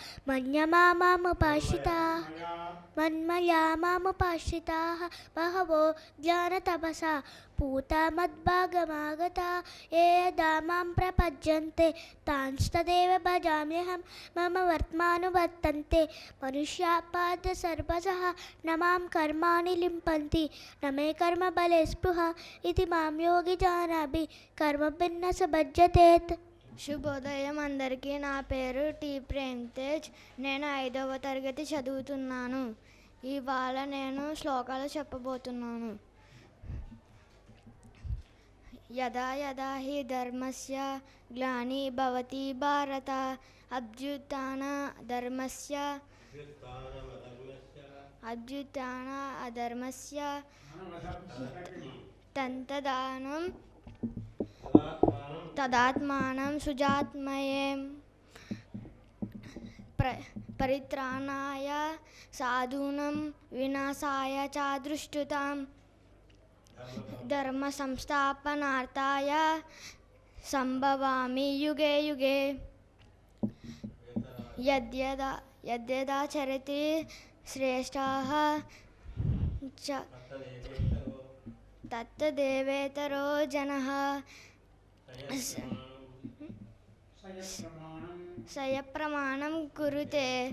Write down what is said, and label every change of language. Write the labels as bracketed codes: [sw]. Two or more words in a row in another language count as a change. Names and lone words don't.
[sa] मन्मया मामुपाश्रिताः बहवो ज्ञानतपसा पूता मद्भागमागता ये यदा मां प्रपद्यन्ते तांस्तदेव भजाम्यहं मम वर्त्मानुवर्तन्ते मनुष्याः पार्थ सर्वशः न मां कर्माणि लिम्पन्ति न मे कर्मबले स्पृहा इति मां योगी जानाति कर्मभिः स भज्यते. [te] శుభోదయం అందరికీ. నా పేరు టి ప్రేమ్ తేజ్. నేను 5వ తరగతి చదువుతున్నాను. ఇవాళ నేను శ్లోకాలు చెప్పబోతున్నాను. [sa] యదా యదా హి ధర్మస్య గ్లాని భవతి భారత అభ్యుత్థాన అధర్మస్య తదాత్మానం సుజాత్మయే పరిత్రాణాయ సాధూనం వినాశాయ చ దుష్కృతాం ధర్మ సంస్థాపనార్థాయ సంభవామి యుగే యుగే యద్యదా చరతి శ్రేష్ఠః తత్తదేవేతరో జనః సయప్రమాణం కురుతే